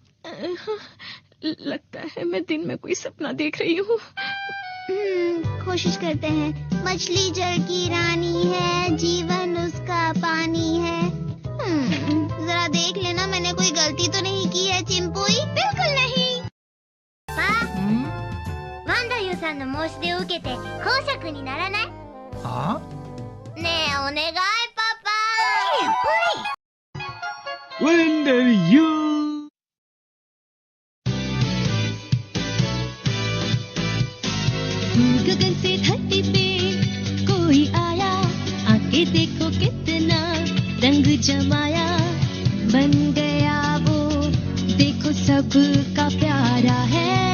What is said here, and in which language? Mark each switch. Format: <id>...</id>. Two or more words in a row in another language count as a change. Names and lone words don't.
<hi>लगता है मैं दिन में कोई सपना देख रही हूँ। कोशिश करते हैं। मछली जल की रानी है, जीवन उसका पानी है। जरा देख लेना मैंने कोई गलती तो नहीं की है चिंपुई। बिल्कुल नहीं।</hi> <ja>ワンダユさんの申し出を受けて公爵にならない？ねえお願いパパ。</ja> <hi>वेंडरियो। गगन से धरती पे कोई आया, आके देखो कितना रंग जमाया, बन गया वो देखो सबका प्यारा है।</hi>